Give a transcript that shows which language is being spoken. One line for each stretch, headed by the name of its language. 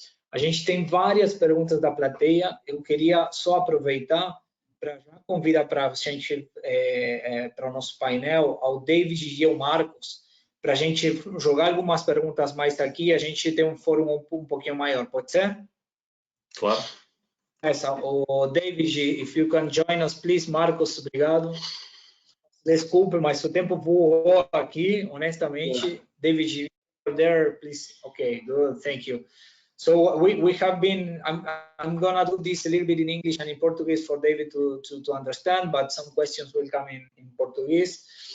Portuguese: A gente tem várias perguntas da plateia. Eu queria só aproveitar para já convidar para a gente, para o nosso painel, ao David e ao Marcos, para a gente jogar algumas perguntas mais aqui e a gente ter um fórum um pouquinho maior. Pode ser? Claro.
English: O David, if you can join us, please.
Portuguese: Marcos, obrigado. Desculpe, mas o tempo voou aqui, honestamente.
English: Yeah. David, there, please. Okay, good, thank you. So we have been, I'm gonna do this a little bit in English and in Portuguese for David to understand, but some questions will come in Portuguese.